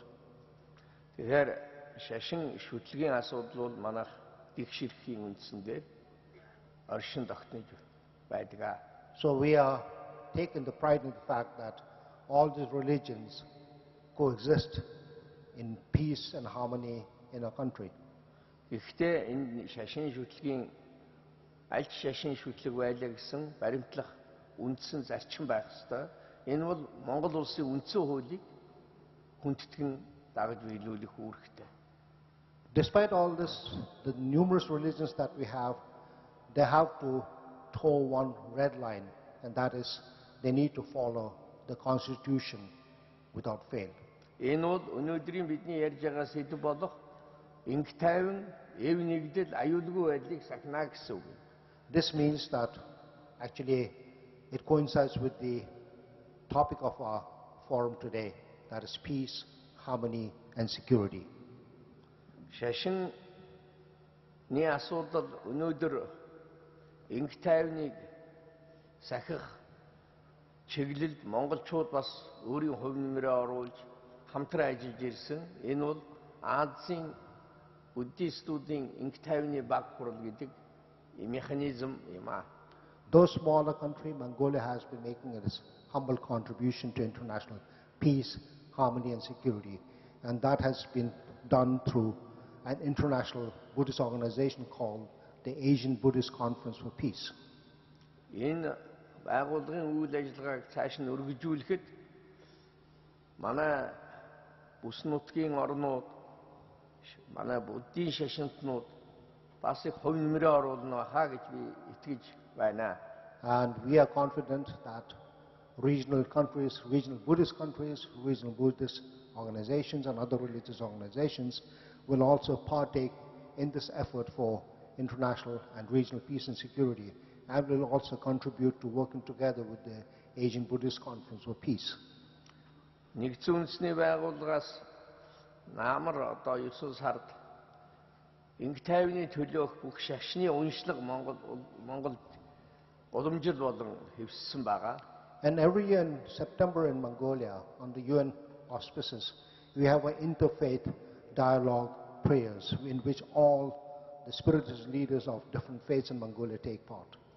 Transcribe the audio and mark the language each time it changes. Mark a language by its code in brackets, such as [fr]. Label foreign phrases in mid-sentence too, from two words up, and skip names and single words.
[mn] Тэгэхээр шашин шүтлэгийн асуудал бол манайх их ширхгийн үндсэндээ оршин тогтнож байдаг. [en] So we are taking the pride in the fact that all these religions coexist in peace and harmony in our country. [mn] Гэхдээ энэ шашин шүтлэгийн аль ч шашин шүтлэг байлаа гэсэн баримтлах үндсэн зарчим байх ёстой. Энэ бол Монгол улсын үндсэн хуулийг хүндэтгэн дагаж биелүүлэх үүрэгтэй. [en] Despite all this, the numerous religions that we have, they have to toe one red line, and that is they need to follow the Constitution without fail. [mn] Энэ бол өнөөдрийн бидний ярьж байгаа сэдв болох инх тайван, эв нэгдэл, аюулгүй байдлыг сахина гэсэн үг. [en] This means that actually it coincides with the topic of our forum today, that is peace, harmony, and security. [mn] Шашин ни асуудал өнөөдөр инх тайвныг сахих чиглэлд монголчууд бас өөрийн хувь нэмрээ оруулж хамтран ажиллаж ирсэн. Энэ бол Азийн буддистуудын инх тайвны баг хурал гэдэг механизм юм а. [en] Though smaller country, Mongolia has been making its humble contribution to international peace, harmony, and security, and that has been done through an international Buddhist organization called the Asian Buddhist Conference for Peace. [mn] Энэ байгууллагын үйл ажиллагааг цааш нь өргөжүүлэхэд манай бүс нутгийн орнууд, манай буддийн шашинтнууд бас их хувь нэмрээ оруулна хаа гэж би итгэж байна. [en] And we are confident that regional countries, regional Buddhist countries, regional Buddhist organizations and other religious organizations will also partake in this effort for international and regional peace and security, and will also contribute to working together with the Asian Buddhist Conference for Peace. [mn] Нэгдсэн үндэсний байгууллагаас наамар одоо 9 сард инх тайвны төлөөх бүх шашны уншлага Монголд уламжил болон хэвссэн байгаа. [en] And every year in September in Mongolia, on the UN auspices, we have an interfaith dialogue prayers in which all the spiritual leaders of different faiths in Mongolia take part.